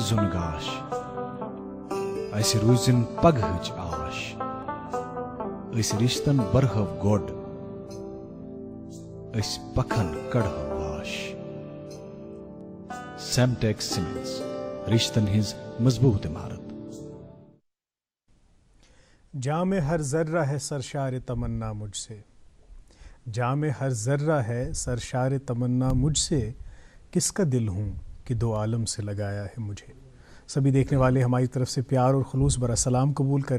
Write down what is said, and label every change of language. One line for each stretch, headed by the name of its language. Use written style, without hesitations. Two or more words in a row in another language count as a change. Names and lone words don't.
Kashmiri: زُن گاش اسہِ روٗزِن پگہٕچ آش أسۍ رشتن برہو گۄڈ أسۍ پکھن کڑہو واش. سیمٹیک سیمنٹس رشتن ہز مضبوط عمارت.
Urdu: جام ہر ذرہ ہے سرشار تمنا مجھ سے، جام ہر ذرہ ہے سرشار تمنا مجھ سے، کس کا دل ہوں کہ دو عالم سے لگایا ہے مجھے. سبھی دیکھنے والے ہماری طرف سے پیار اور خلوص برا سلام قبول کریں.